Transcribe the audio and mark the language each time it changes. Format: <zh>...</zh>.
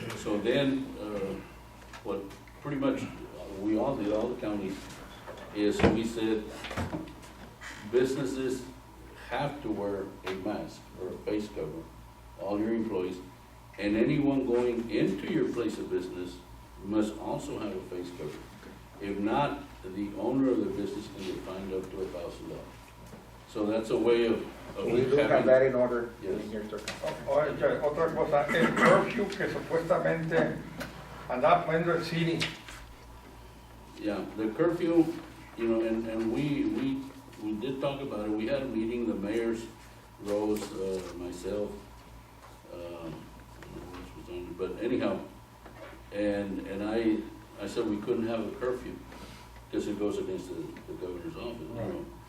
<en>So then, what pretty much we all did, all the counties, is we said businesses have to wear a mask or a face cover, all your employees, and anyone going into your place of business must also have a face cover. If not, the owner of the business can get fined up to $1,000. So that's a way of We do have having, that in order Yes. in your circumstances.</en> <es>Oye, otra cosa, el curfew que supuestamente andaba poniendo el city.</es> <en>yeah, the curfew, you know, and we did talk about it. We had a meeting, the mayors, Rose, myself, I don't know who else was on it, but anyhow, and I said we couldn't have a curfew because it goes against the governor's office. You know.</en>